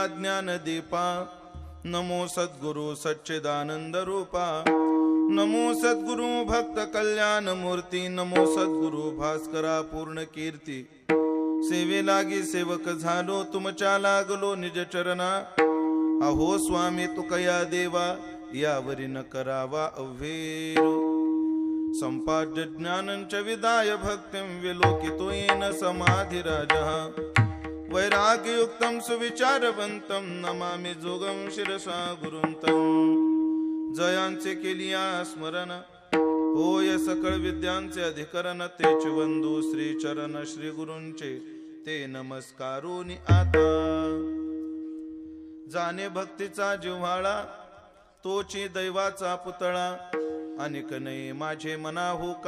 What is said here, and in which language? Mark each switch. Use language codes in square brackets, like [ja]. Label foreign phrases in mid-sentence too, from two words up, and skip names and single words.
[mr] ज्ञान दीपा नमो सद्गुरु सच्चिदानंद रूपा नमो सद्गुरु भक्त कल्याण मूर्ती नमो सद्गुरु भास्करा पूर्ण कीर्ती सेवे लागी सेवक झालो तुमच्या लागलो निज चरणा अहो स्वामी तुकया देवा यावरी न करावा अव्हेरो [sa] संपाद्य ज्ञानंच विदाय भक्तिं विलोकितो येन समाधिराजः वैराग्ययुक्तं सुविचारवन्तं नमामि जोगं शिरसा गुरुंतं [mr] जयांचे केलिया स्मरण होय सकळ विद्यांचे अधिकरण तेच वंदू श्री चरण श्री गुरूंचे ते नमस्कारोनी आता जाणे भक्तीचा जिव्हाळा तोची दैवाचा पुतळा अनेक नये माझे मना हो का